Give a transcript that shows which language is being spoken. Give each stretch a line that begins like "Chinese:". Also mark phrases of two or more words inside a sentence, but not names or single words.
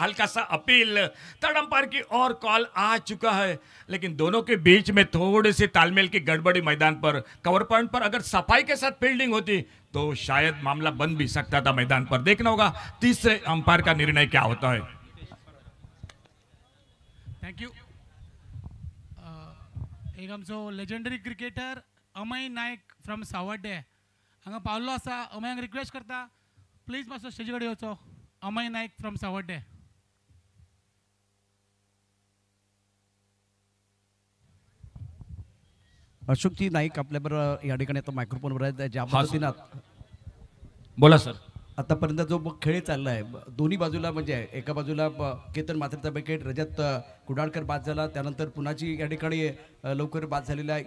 Hindi: हल्का सा अपील
English: third umpire
Hindi: की और कॉल आ चुका है, लेकिन दोनों के बीच में थोड़ी सी तालमेल की गड़बड़ी मैदान पर.
English: cover point
Hindi: पर अगर सफाई के साथ फील्डिंग होती तो शायद मामला बन भी सकता था मैदान पर. देखना होगा तीसरे अंपायर का निर्णय क्या होता है.
English: thank you.
Konkani: एक आमचो
English: legendary cricketer
Konkani: अमय नायक फ्रॉम सावड्डे हांगा पावल्लो आसा. अमयांक रिक्वेस्ट करता प्लीज मातसो स्टेजी कडेन येवचो. अमय नायक फ्रॉम सावड्डे.
Marathi: अशोकजी नाईक आपल्याबरोबर या ठिकाणी आता मायक्रोफोनवर आहेत. ज्या पद्धतीनं बोला सर. आतापर्यंत जो खेळ चालला आहे दोन्ही बाजूला म्हणजे एका बाजूला केतन मात्रेचा विकेट, रजत कुडाळकर बाद झाला, त्यानंतर पुनाची या ठिकाणी लवकर बाद झालेला आहे.